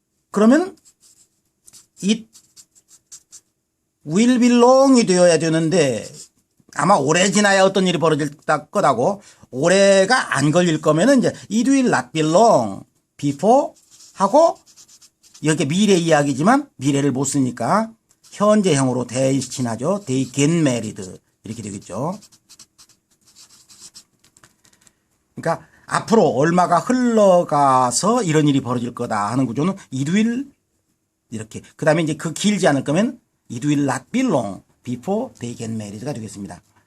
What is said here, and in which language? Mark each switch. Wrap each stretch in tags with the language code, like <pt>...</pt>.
<ko>그러면 it will be long이 되어야 되는데 아마 오래 지나야 어떤 일이 벌어질 거다고 오래가 안 걸릴 거면은 이제</ko> <en>it will not be long before</en> <ko>하고 여기 미래 이야기지만 미래를 못 쓰니까 현재형으로 대신하죠.</ko> <en>They get married 이렇게 되겠죠.</en> <ko>그러니까 앞으로 얼마가 흘러가서 이런 일이 벌어질 거다 하는 구조는 it will 이렇게. 그 다음에 이제 그 길지 않을 거면</ko> <en>it will not be long before they get married가</en> <ko>되겠습니다.</ko>